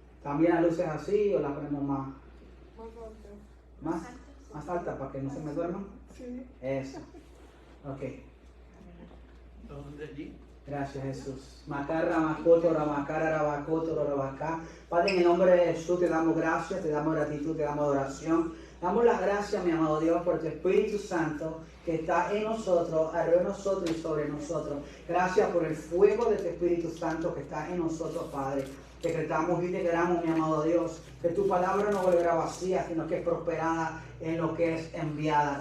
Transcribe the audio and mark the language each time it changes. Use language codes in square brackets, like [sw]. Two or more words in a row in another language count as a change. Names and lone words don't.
[es] ¿También las luces así o las ponemos más? ¿Más? ¿Más alta para que no se me duerman? Sí. Eso. Ok. ¿Dónde allí? Gracias, Jesús. Macarra, macoto, rabacara, rabacoto, rabacá. Padre, en el nombre de Jesús te damos gracias, te damos gratitud, te damos adoración. Damos las gracias, mi amado Dios, por tu Espíritu Santo que está en nosotros, alrededor de nosotros y sobre nosotros. Gracias por el fuego de tu Espíritu Santo que está en nosotros, Padre. Decretamos y declaramos, mi amado Dios, que tu palabra no volverá vacía, sino que es prosperada en lo que es enviada.